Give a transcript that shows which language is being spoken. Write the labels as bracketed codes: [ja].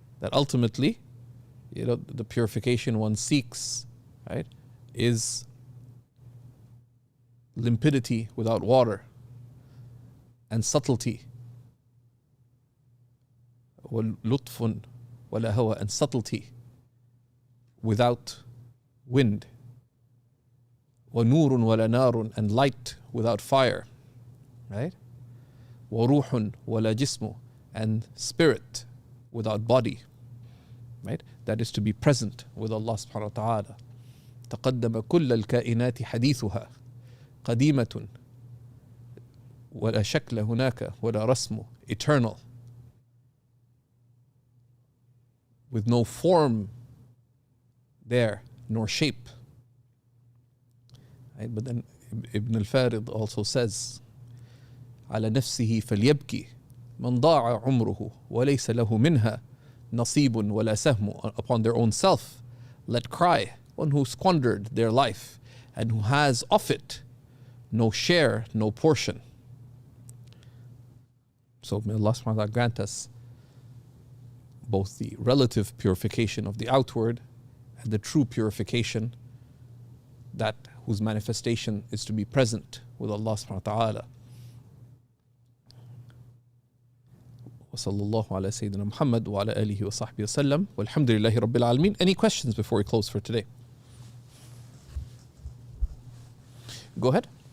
[en] That ultimately, the purification one seeks, right, is limpidity without water, and subtlety, [ar] lutfun wala hawa, [en] and subtlety without wind, [ar] wa nurun wala narun, [en] and light without fire, right? [ar] Wa ruhun wala jismu, [en] and spirit without body, right? That is to be present with Allah subhanahu wa ta'ala. [ar] تقدم كل الكائنات حديثها قديمة ولا شكل هناك ولا رسم, [en] eternal, with no form there nor shape, right? But then Ibn al-Farid also says [ar] على نفسه فليبكي من ضاع عمره وليس له منها نصيب ولا سهم. [en] Upon their own self let cry one who squandered their life and who has of it no share, no portion. So may Allah subhanahu wa ta'ala grant us both the relative purification of the outward and the true purification, that whose manifestation is to be present with Allah subhanahu wa ta'ala. [ar] وصلى الله على سيدنا محمد وعلى آله وصحبه وسلم والحمد لله رب العالمين. [en] Any questions before we close for today? Go ahead.